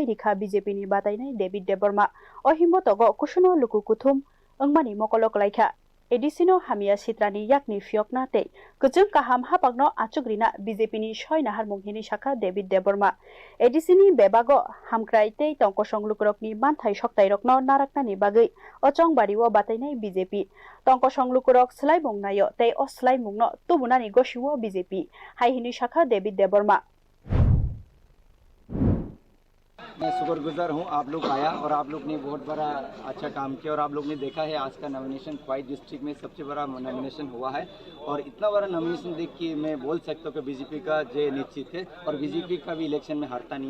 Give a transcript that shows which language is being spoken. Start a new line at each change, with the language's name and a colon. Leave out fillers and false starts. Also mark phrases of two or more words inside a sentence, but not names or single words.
Kok Borok: rikha BJP ni batainai devid debbarma o himbotogo kusuno luku kuthum angmani mokolok laikha Edisino hamia sitrani yakni fyokna te kuchung kaham hapagno achugrina BJP ni 6 nahar munghini shakha devid debbarma edisini bebago hamkrai te tongkosong lukurokni manthai soktairokno naraknani bagui ochong bariwo batainai BJP tongkosong lukurok swlainani te o swlaimungno tubunani goshiwo BJP haihini shakha devid debbarma
Hindi: मैं शुक्रगुजार हूँ आप लोग आया और आप लोग ने बहुत बड़ा अच्छा काम किया और आप लोग ने देखा है आज का नॉमिनेशन क्वाई डिस्ट्रिक्ट में सबसे बड़ा नॉमिनेशन हुआ है और इतना बड़ा नॉमिनेशन देख के मैं बोल सकता हूँ कि बीजेपी का जय निश्चित है और बीजेपी का भी इलेक्शन में हारता नहीं